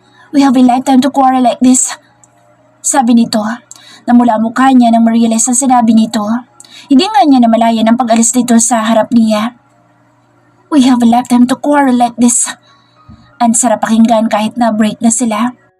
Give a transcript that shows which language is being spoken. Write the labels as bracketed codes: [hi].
[en] We have a lifetime to quarrel like this. [tl] Sabi nito. Namula mukha niya nang ma-realize ang sinabi nito. Hindi nga niya namalayan ang pag-alis nito sa harap niya. [en] We have a lifetime to quarrel like this. [tl] Ang sarap pakinggan kahit na break na sila.